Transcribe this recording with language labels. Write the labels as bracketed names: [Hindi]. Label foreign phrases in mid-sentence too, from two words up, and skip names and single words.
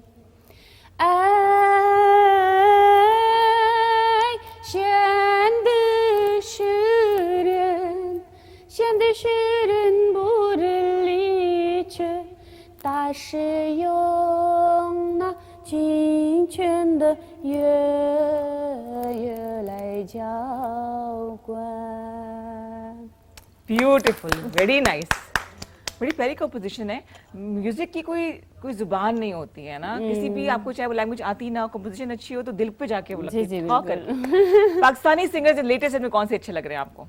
[Chinese] 爱显得诗人，显得诗人不能理解，它是用那清泉的月来浇灌。 [Urdu] بیوٹیفل, [English] very nice, [Urdu] بڑی پیاری کمپوزیشن ہے. میوزک کی کوئی زبان نہیں ہوتی ہے نا، کسی بھی آپ کو چاہے وہ لینگویج آتی نا ہو، کمپوزیشن اچھی ہو تو دل پہ جا کے وہ لگتی ہے. ہاں، پاکستانی سنگرز لیٹسٹ میں کون سے اچھے لگ رہے ہیں آپ کو?